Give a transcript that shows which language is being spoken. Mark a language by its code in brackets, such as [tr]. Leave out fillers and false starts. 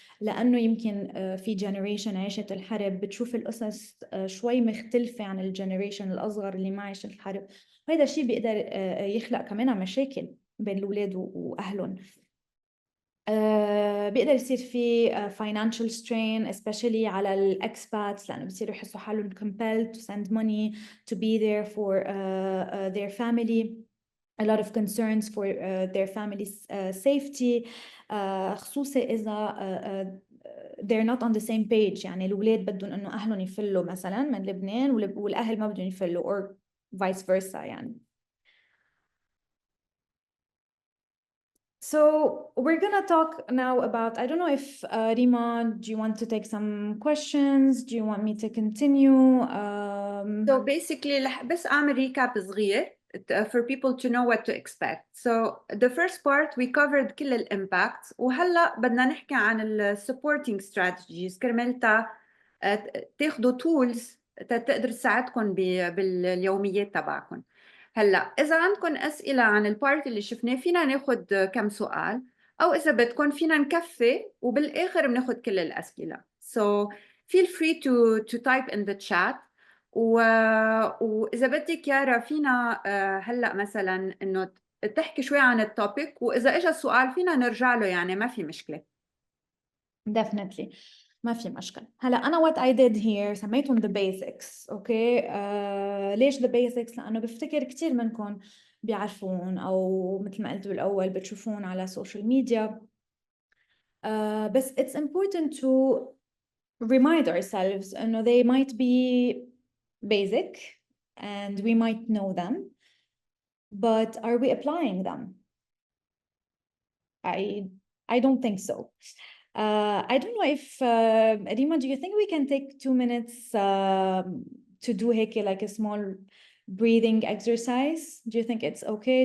[ar] لأنه يمكن في generation عاشت الحرب بتشوف القصص شوي مختلفة عن الجنريشن الأصغر اللي ما عاش الحرب، وهذا الشيء بيقدر يخلق كمان مشاكل بين الأولاد وأهلهم. بيقدر يصير في financial strain especially على الexpats، لأنه بيصيروا يحسوا حالهم [en] compelled to send money to be there for their family. A lot of concerns for their family's safety، [ar] خصوصا إذا [en] they're not on the same page. [ar] يعني الأولاد بدهم إنه أهلهم يفلوا مثلا من لبنان والأهل ما بدهم يفلوا [en] or vice versa [ar] يعني. [en] So we're gonna talk now about, I don't know if Rima, do you want to take some questions? Do you want me to continue? So basically [ar] بس أعمل [en] recap صغير for people to know what to expect. So the first part we covered [ar] كل الامباكتس، وهلا بدنا نحكي عن ال supporting strategies كرمال تاخدوا tools تقدر تساعدكم باليوميات تبعكم. هلا إذا عندكم أسئلة عن البارت اللي شفناه فينا ناخد كم سؤال، أو إذا بدكم فينا نكفي وبالآخر بناخد كل الأسئلة. [en] So feel free to type in the chat. [ar] وإذا بدك يارا فينا هلأ مثلا إنه تحكي شوي عن التوبيك، وإذا إجا السؤال فينا نرجع له، يعني ما في مشكلة. Definitely. ما في مشكلة. هلا أنا [en] what I did here [ar] سميتهم [en] the basics. [ar] أوكي ليش the basics؟ لأنه بفتكر كتير منكم بيعرفون أو مثل ما قلت بالأول بتشوفون على السوشيال ميديا. [en] بس it's important to remind ourselves إنه they might be basic and we might know them, but are we applying them? I don't think so. I don't know if Rima, do you think we can take 2 minutes to do هيك like a small breathing exercise? Do you think it's okay?